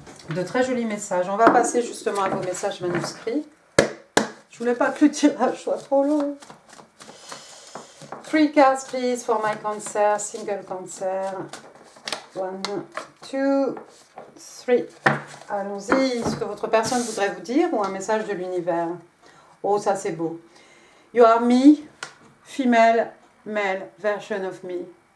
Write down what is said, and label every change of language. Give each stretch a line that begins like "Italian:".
French: De très jolis messages. On va passer justement à vos messages manuscrits. Je voulais pas que le tirage soit trop long.
English: 3 cards please for my Cancer, single Cancer.
French: 1, 2, 3. Allons-y, ce que votre personne voudrait vous dire ou un message de l'univers. Oh, ça c'est beau.
English: You are me, female, male version of me.